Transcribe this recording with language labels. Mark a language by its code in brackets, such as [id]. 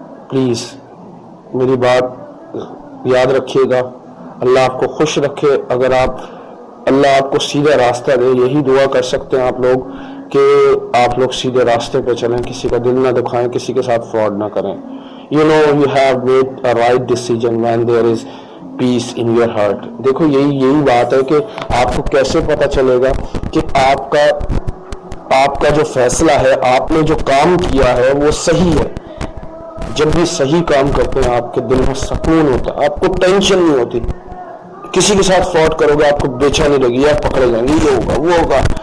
[ur] Please میری بات یاد رکھیے گا. اللہ آپ کو خوش رکھے. اگر اللہ آپ کو سیدھا راستہ دے, یہی دعا کر سکتے ہیں آپ لوگ کہ آپ لوگ سیدھے راستے پہ چلیں, کسی کا دل نہ دکھائیں, کسی کے ساتھ فراڈ نہ کریں. [en] You know you have made a right decision when there is peace in your heart. [ur] دیکھو یہی بات ہے کہ آپ کو کیسے پتا چلے گا کہ آپ کا جو فیصلہ ہے, آپ نے جو کام کیا ہے وہ صحیح ہے. جب بھی صحیح کام کرتے ہیں آپ کے دل میں سکون ہوتا ہے, آپ کو ٹینشن نہیں ہوتی. کسی کے ساتھ فراڈ کرو گے آپ کو بے چینی لگی, آپ پکڑے جائیں گے, یہ ہوگا وہ ہوگا.